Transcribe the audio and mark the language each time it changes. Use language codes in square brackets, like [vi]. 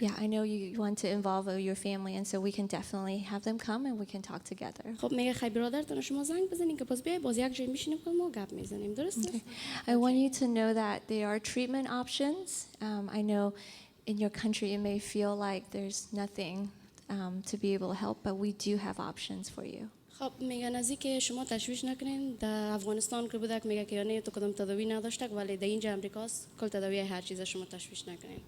[en] Yeah, I know you want to involve your family, and so we can definitely have them come and we can talk together. [fa] خب میگه خیلی برادرتون شما زنگ بزنین که باز بیای باز یک جای میشینیم که ما گپ میزنیم درسته؟ [en] Okay. I want you to know that there are treatment options. I know in your country it may feel like there's nothing to be able to help, but we do have options for you. [fa] خب میگن از اینکه شما تشویش نکنین در افغانستان که بودک میگه که یعنی تو کدام تداوی نداشتک ولی در اینجا امریکاست کل تداوی هر چیز شما تشویش نکنین.